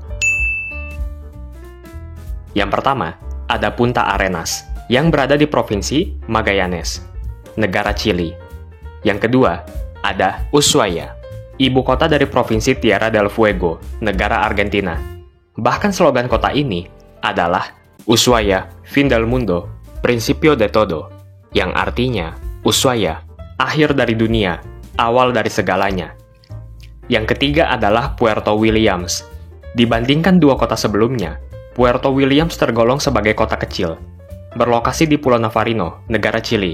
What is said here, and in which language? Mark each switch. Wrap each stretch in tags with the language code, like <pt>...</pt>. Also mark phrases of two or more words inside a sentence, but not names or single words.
<id>Yang pertama, ada Punta Arenas, yang berada di Provinsi Magallanes, negara Chili. Yang kedua, ada Ushuaia, ibu kota dari Provinsi Tierra del Fuego, negara Argentina. Bahkan slogan kota ini adalah Ushuaia,</id> <es>fin del mundo, principio de todo,</es> <id>yang artinya Ushuaia, akhir dari dunia, awal dari segalanya. Yang ketiga adalah Puerto Williams. Dibandingkan 2 kota sebelumnya, Puerto Williams tergolong sebagai kota kecil, berlokasi di Pulau Navarino, negara Chili.</id>